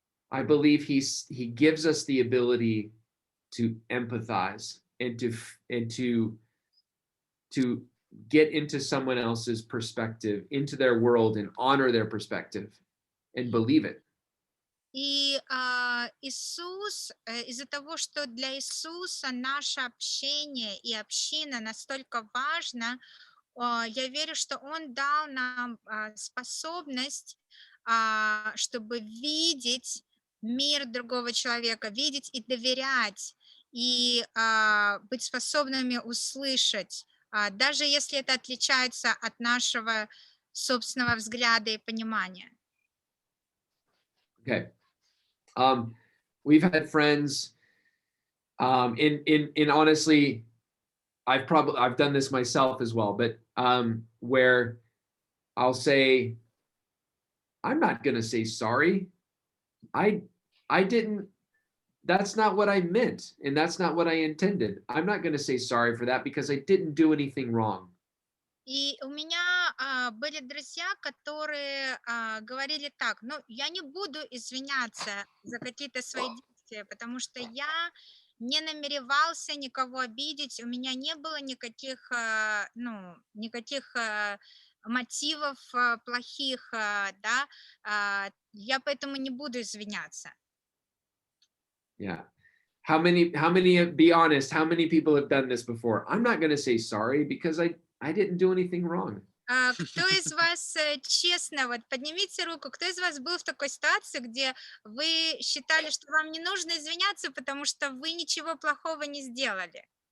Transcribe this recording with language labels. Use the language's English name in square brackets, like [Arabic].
[English] I believe he gives us the ability to empathize and to get into someone else's perspective, into their world, and honor their perspective and believe it. [Russian] И Иисус, из-за того, что для Иисуса наше общение и община настолько важно, я верю, что Он дал нам способность чтобы видеть мир другого человека, видеть и доверять, и быть способными услышать, даже если это отличается от нашего собственного взгляда и понимания. [English] Okay. We've had friends, in honestly, I've done this myself as well, but where I'll say, I'm not gonna say sorry. I didn't, that's not what I meant, and that's not what I intended. I'm not gonna say sorry for that because I didn't do anything wrong. [Russian] И у меня были друзья, которые говорили так: ну, я не буду извиняться за какие-то свои действия, потому что я не намеревался никого обидеть, у меня не было никаких, ну, никаких мотивов плохих, да, я поэтому не буду извиняться. [English] Yeah. Be honest, how many people have done this before? I'm not gonna say sorry because I didn't do anything wrong. [Russian] Кто из вас, честно, вот поднимите руку, кто из вас был в такой ситуации, где вы считали, что вам не нужно извиняться, потому что вы ничего плохого не сделали?